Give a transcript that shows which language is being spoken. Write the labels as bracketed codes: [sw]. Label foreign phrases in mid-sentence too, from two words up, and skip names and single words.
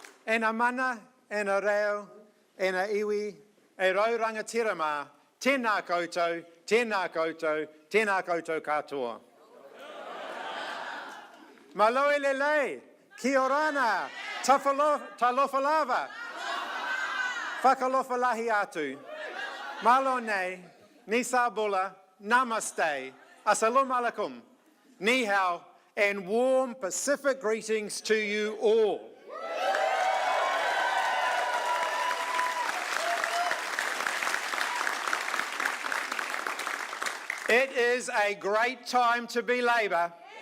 [mi] E nā mana, e nā reo, e nā iwi, e rauranga tirama, tēnā koutou, tēnā koutou, tēnā koutou katoa. [to] Maloe lelei, [rar] ki orana, [sm] talofa lava, [niu] whakalofa lahi atu. [tvl] Malo nei, [fj] ni sabula, [en] namaste, [ar] assalamu alaikum, [zh] ni hao, [en] and warm Pacific greetings to you all. It is a great time to be Labour.